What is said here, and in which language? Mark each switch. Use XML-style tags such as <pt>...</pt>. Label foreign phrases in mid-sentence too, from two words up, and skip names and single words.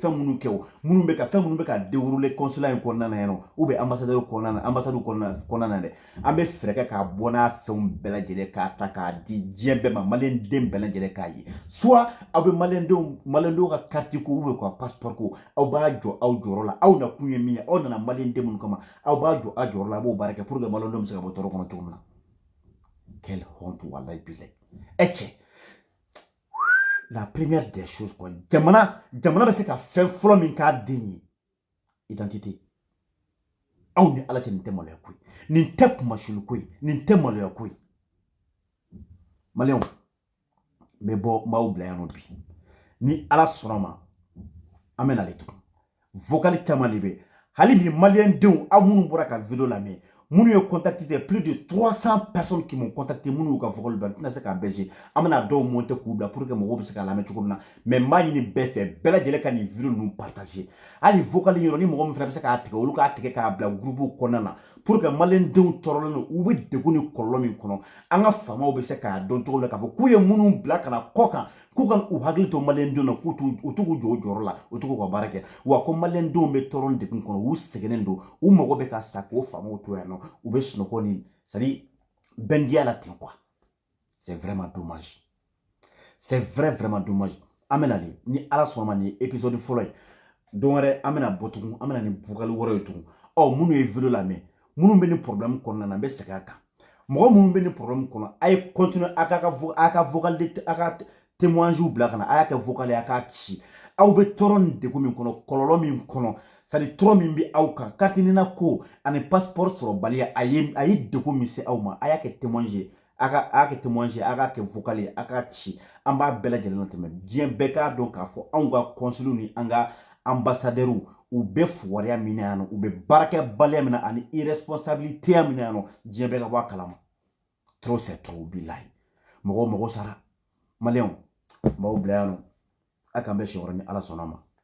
<bm>fɛn minnu kɛ o minnu bɛ ka dérouler consulat in kɔnɔna na yan nɔ</bm> <fr>ou bien</fr> <bm>ambassadeur kɔnɔna na ambassade kɔnɔna na dɛ an bɛ fɛɛrɛ kɛ k'a bɔ n'a fɛnw bɛɛ lajɛlen k'a ta k'a di diɲɛ bɛɛ ma maliyɛnden bɛɛ lajɛlen k'a ye soit aw bɛ maliyɛndenw ka carte ko ou bien ka passeport ko aw b'a jɔ aw jɔyɔrɔ la aw nakun ye min ye aw nana maliyɛnden minnu kama aw b'a jɔ aw jɔyɔrɔ la a b'o baara kɛ pour que maliyɛndenw bɛ se ka bɔ tɔɔrɔ kɔnɔ cogo min na</bm> <fr>quelle honte</fr> <ar>wallahi billahi</ar> <fr>la première des choses quoi</fr> <bm>jamana bɛ se ka fɛn fɔlɔ min k'a den ye identité aw ni ala cɛ nin tɛ maloya ko ye nin tɛ kumasuli ko ye nin tɛ maloya ko ye maliyɛnw n bɛ bɔ n b'aw bila yan nɔ bi ni ala sɔnna ma an bɛ nale tugun vocal caman de bɛ hali bi maliyɛndenw aw minnu bɔra ka video lamɛn minnu ye</bm> <fr>contacté plus de 300 personnes qui m'ont contacté</fr> <bm>minnu y'u ka vocal bila n tɛna se k'a bɛɛ je an bɛna dɔw monter k'u bila</bm> <fr>pour que</fr> <bm>mɔgɔw bɛ se k'a lamɛn cogo min na mais n b'a ɲini bɛɛ fɛ bɛɛ lajɛlen ka nin video ninnu partager hali vocal yɔrɔ ni mɔgɔ min fana bɛ se k'a tigɛ olu k'a tigɛ k'a bila groupe kɔnɔna na</bm> <fr>pour que</fr> <bm>maliyɛndenw tɔɔrɔlen don u bɛ degun ni kɔlɔlɔ min kɔnɔ an ka faamaw bɛ se k'a dɔn cogo min na k'a fɔ k'u ye minnu bila ka na kɔ kan k'u ka u hakili to maliyɛndenw na k'u t'u jɔ o jɔyɔrɔ la u t'u ka baara kɛ wa ko maliyɛndenw bɛ tɔɔrɔ ni degun kɔnɔ u sɛgɛnnen don u mago bɛ ka sa k'o faamaw to yan nɔ u bɛ sunɔgɔ ni</bm> <fr>c'est à dire</fr> <bm>bɛndiya la ten</bm> <fr>quoi c'est vraiment dommage c'est vraiment dommage</fr> <bm>an bɛna de ni ala sɔnna ma nin ye épisode fɔlɔ ye don wɛrɛ an bɛna bɔ tugun an bɛna nin vocal wɛrɛ ye tugun minnu ye video lamɛn minnu bɛ nin problème kɔnɔna na n bɛ segin a kan mɔgɔ minnu bɛ nin problème kɔnɔ a ye continuer a ka vocal a ka témoignage bila ka na a y'a kɛ vocal ye a k'a ci aw bɛ tɔɔrɔ ni degun min kɔnɔ kɔlɔlɔ min kɔnɔ</bm> <fr>c'est à dire</fr> <bm>tɔɔrɔ min bɛ aw kan carte nina ko ani passeport sɔrɔbaliya a ye degun min se aw ma a y'a kɛ témoignage ye a k'a kɛ témoignage ye a k'a kɛ vocal ye a k'a ci an b'a bɛɛ lajɛlen latɛmɛ diɲɛ bɛɛ k'a dɔn k'a fɔ anw ka consul ni an ka ambassadeur u bɛ fugariya min na yan nɔ u bɛ baarakɛbaliya min na ani irresponsabilité min na yan nɔ diɲɛ bɛɛ ka bɔ a kalama</bm> <fr>trop c'est trop</fr> <bm>bilahi mɔgɔw sara maliyɛnw n b'aw bila yan nɔ a k'an bɛ siɲɛ wɛrɛ ni ala sɔnna ma</bm>